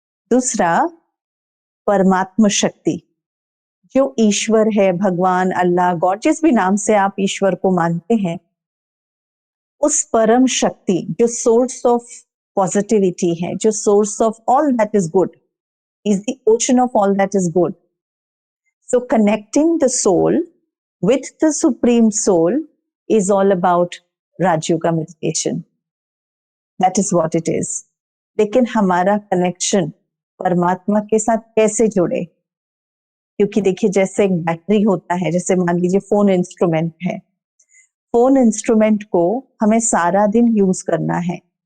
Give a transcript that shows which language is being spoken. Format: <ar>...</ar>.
<hi>दूसरा, परमात्म शक्ति, जो ईश्वर है, भगवान, अल्लाह, गॉड, जिस भी नाम से आप ईश्वर को मानते हैं, उस परम शक्ति जो</hi> <en>source of positivity</en> <hi>है, जो</hi> <en>Source of all that is good, is the ocean of all that is good. So connecting the soul with the supreme soul is all about Raj Yoga meditation. That is what it is.</en> <hi>लेकिन हमारा connection परमात्मा के साथ कैसे जुड़े? क्योंकि देखिए, जैसे एक बैटरी होता है, जैसे मान लीजिए फोन इंस्ट्रूमेंट है, फोन इंस्ट्रूमेंट को हमें सारा दिन यूज करना है।</hi>